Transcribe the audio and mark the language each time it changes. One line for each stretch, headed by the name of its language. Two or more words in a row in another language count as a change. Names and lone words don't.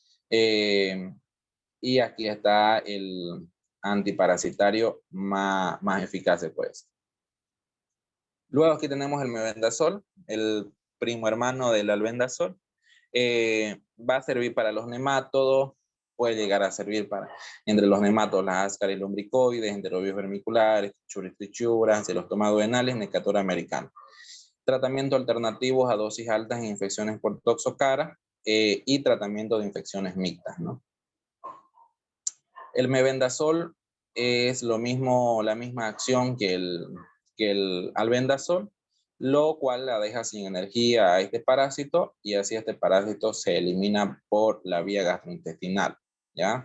Spanish: Y aquí está el antiparasitario más eficaz, pues. Luego aquí tenemos el mebendazol, el primo hermano del albendazol. Va a servir para los nemátodos, puede llegar a servir para entre los nemátodos, las Ascaris lumbricoides, enterobios vermiculares, Trichuris trichuras, Ancylostoma duodenales, Necator americano. Tratamiento alternativos a dosis altas en infecciones por toxocara y tratamiento de infecciones mixtas, ¿no? El mebendazol es lo mismo, la misma acción que el albendazol, lo cual la deja sin energía a este parásito y así este parásito se elimina por la vía gastrointestinal, ¿ya?